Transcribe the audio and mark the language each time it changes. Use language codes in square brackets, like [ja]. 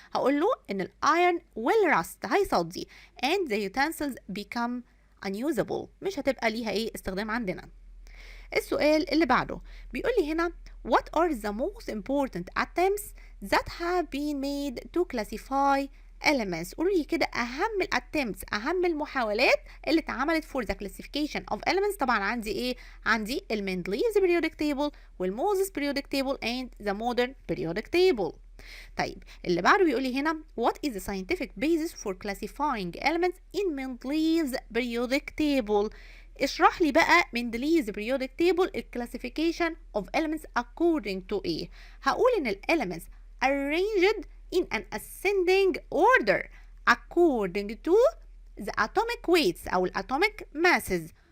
[ar] هقول له ان الايرن [en] will rust [ar] هيصدي [en] and the utensils become unusable [ar] مش هتبقى ليها ايه استخدام عندنا. السؤال اللي بعده بيقول لي هنا [en] what are the most important attempts that have been made to classify elements. [ar] قولوا لي كده أهم attempts أهم المحاولات اللي اتعملت [en] for the classification of elements. [ar] طبعا عندي إيه؟ عندي [en] Mendeleev's periodic table والMoses periodic table and the modern periodic table. [ar] طيب اللي بعده بيقول لي هنا [en] what is the scientific basis for classifying elements in Mendeleev's periodic table. [ar] اشرح لي بقى [en] Mendeleev's periodic table الclassification of elements according to [ar] ايه؟ هقول ان [en] elements arranged in an ascending order according to the atomic weights او atomic masses